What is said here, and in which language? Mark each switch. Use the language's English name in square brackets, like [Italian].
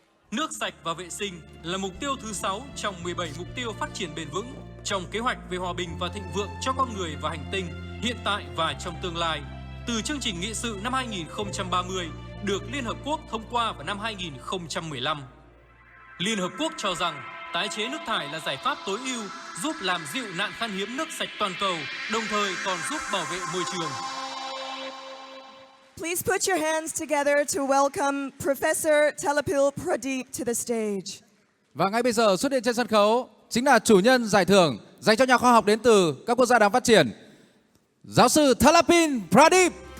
[Vietnamese] Nước sạch và vệ sinh là mục tiêu thứ 6 trong 17 mục tiêu phát triển bền vững trong kế hoạch về hòa bình và thịnh vượng cho con người và hành tinh hiện tại và trong tương lai, từ chương trình nghị sự năm 2030 được Liên Hợp Quốc thông qua vào năm 2015. Liên Hợp Quốc cho rằng tái chế nước thải là giải pháp tối ưu giúp làm dịu nạn khan hiếm nước sạch toàn cầu, đồng thời còn giúp bảo vệ môi trường. [English] Please put your hands together to welcome Professor Talapil Pradeep to the stage. [Vietnamese] Và ngay bây giờ xuất hiện trên sân khấu chính là chủ nhân giải thưởng dành cho nhà khoa học đến từ các quốc gia đang phát triển, giáo sư Talapil Pradeep.